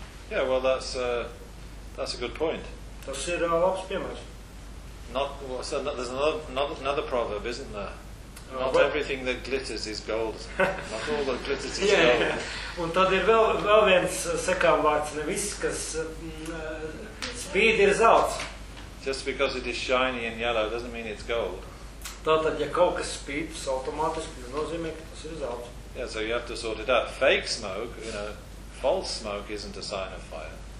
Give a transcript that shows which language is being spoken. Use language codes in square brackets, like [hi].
[en] Yeah, well, that's a good point. [lv] Tas ir labs piemērs. [en] There's another proverb, isn't there? Not everything that glitters is gold. Not all that glitters is gold. [lv] Un tad ir vēl viens sekām vārds, ne viss, kas spīd ir zelts. [en] Just because it is shiny and yellow doesn't mean it's gold. [lv] Tātad, ja kaut kas spīd, tas automātiski nozīmē, ka tas ir zelts. [en] Yeah, so you have to sort it out. Fake smoke, you know, false smoke isn't a sign of fire.